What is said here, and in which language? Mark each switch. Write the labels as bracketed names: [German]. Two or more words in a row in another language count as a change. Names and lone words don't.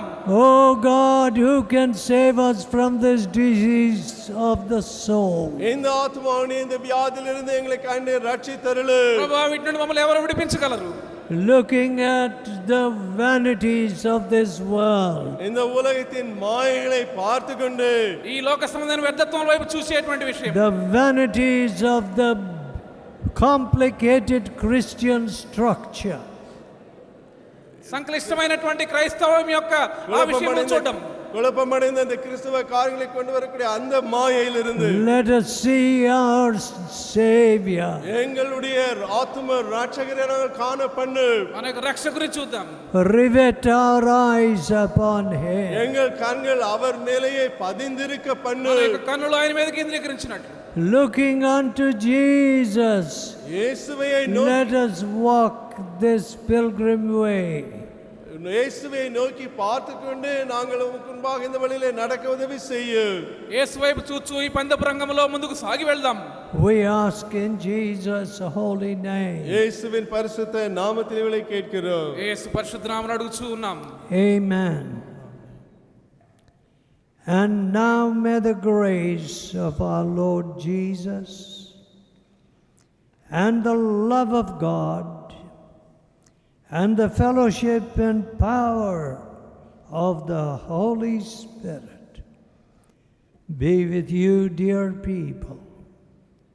[English] Oh God, who can save us from this disease of the soul? [Tamil] இந்த ஆத்மாவின் இந்த வியாதியிலிருந்து எங்களை கண்டு ரட்சித்தருளு. [Telugu] ప్రభువా వీటి నుండి మమ్మల్ని ఎవరు విడిపించగలరు? [English] Looking at the vanities of this world, [Tamil] இந்த உலகத்தின் மாயைகளை பார்த்து கொண்டு [Telugu] ఈ లోక సంబంధమైన వ్యర్థత్వం వైపు చూసేటువంటి విషయం, [English] the vanities of the complicated Christian structure, [Telugu] సంక్లిష్టమైనటువంటి క్రైస్తవం యొక్క ఆ విషయం చూడడం, [Tamil] குழப்பமடைந்த இந்த கிறிஸ்துவ காரியங்களை கொண்டு வரக்கூடிய அந்த மாயையிலிருந்து [English] let us see our Savior. [Tamil] எங்களுடைய ஆத்தும ரட்சகரை நாங்கள் காண பண்ணு. [Telugu] మన యొక్క రక్షకుని చూద్దాం. [English] Rivet our eyes upon Him. [Tamil] எங்கள் கண்கள் அவர் மேலேயே பதிந்திருக்க பண்ணு. [Telugu] మన యొక్క కన్నులు ఆయన మీద కేంద్రీకరించినట్లు, [English] Looking unto Jesus, [Tamil] இயேசுவை [English] let us walk this pilgrim way. [Tamil] இயேசுவை நோக்கி பார்த்து கொண்டு நாங்கள் உமக்கு முன்பாக இந்த வழியிலே நடக்க உதவி செய்யு. [Telugu] యేసు వైపు చూచూ ఈ పందెపు రంగంలో ముందుకు సాగి వెళ్దాం. [English] We ask in Jesus' holy name. [Tamil] இயேசுவின் பரிசுத்த நாமத்தில் இவளை கேட்கிறோம். [Telugu] యేసు పరిశుద్ధ నామమున అడుగుచూ ఉన్నాం. [English] Amen. And now may the grace of our Lord Jesus and the love of God and the fellowship and power of the Holy Spirit be with you, dear people.